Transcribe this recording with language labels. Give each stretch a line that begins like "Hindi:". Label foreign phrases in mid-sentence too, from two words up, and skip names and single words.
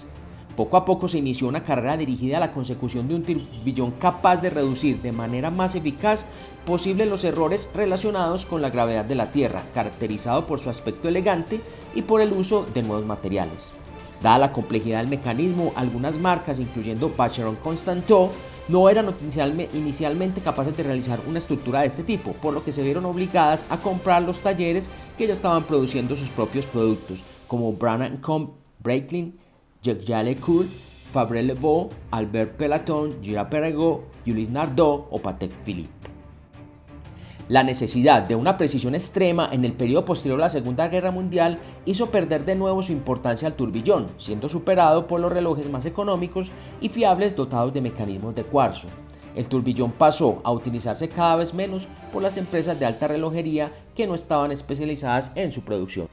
Spanish: Poco a poco se inició una carrera dirigida a la consecución de un turbillón capaz de reducir de manera más eficaz posible los errores relacionados con la gravedad de la Tierra, caracterizado por su aspecto elegante y por el uso de nuevos materiales. Dada la complejidad del mecanismo, algunas marcas, incluyendo Vacheron Constantin, no eran inicialmente capaces de realizar una estructura de este tipo, por lo que se vieron obligadas a comprar los talleres que ya estaban produciendo sus propios productos, como Brandt & Co., Breitling, Jaeger-LeCoultre, Fabre-Leboeuf, Albert Peloton, Girard-Perregaux, Ulysse Nardin o Patek Philippe. La necesidad de una precisión extrema en el periodo posterior a la Segunda Guerra Mundial hizo perder de nuevo su importancia al turbillón, siendo superado por los relojes más económicos y fiables dotados de mecanismos de cuarzo. El turbillón pasó a utilizarse cada vez menos por las empresas de alta relojería que no estaban especializadas en su producción.